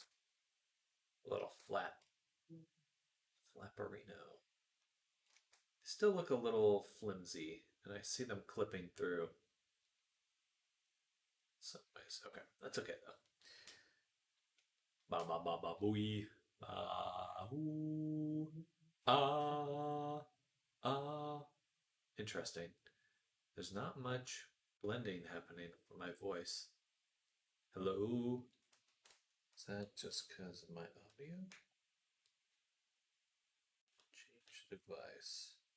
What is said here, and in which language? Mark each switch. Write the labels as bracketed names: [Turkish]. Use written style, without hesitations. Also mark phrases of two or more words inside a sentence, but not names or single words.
[English] A little flapperino. Still look a little flimsy, and I see them clipping through some ways. Okay, that's okay though. Ba ba ba ba booey. Ba hoo. Ah ah. Interesting. There's not much blending happening for my voice. Hello. Is that just because of my audio? Change device.